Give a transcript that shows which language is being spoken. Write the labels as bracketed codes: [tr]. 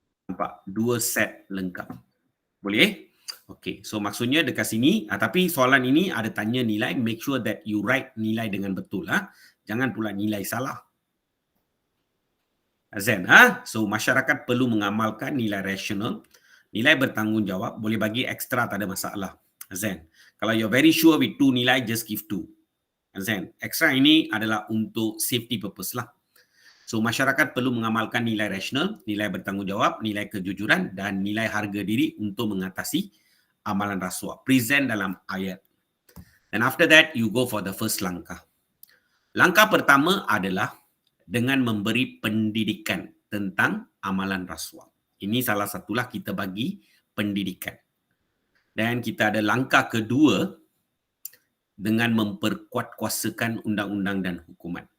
[ms] Nampak? 2 set lengkap. Boleh? Okay, so maksudnya dekat sini, tapi soalan ini ada tanya nilai, [en] make sure that you write [ms] nilai dengan betul. Jangan pula nilai salah. Azan, so masyarakat perlu mengamalkan nilai rasional, nilai bertanggungjawab, boleh bagi ekstra tak ada masalah. Azan, kalau [en] you're very sure with 2 nilai, just give 2. [ms] Azan, ekstra ini adalah untuk [en] safety purpose [ms] lah. So masyarakat perlu mengamalkan nilai rasional, nilai bertanggungjawab, nilai kejujuran dan nilai harga diri untuk mengatasi amalan rasuah. Present dalam ayat. [en] And after that, you go for the first langkah. [ms] Langkah pertama adalah dengan memberi pendidikan tentang amalan rasuah. Ini salah satulah kita bagi pendidikan. Dan kita ada langkah kedua dengan memperkuat kuasakan undang-undang dan hukuman.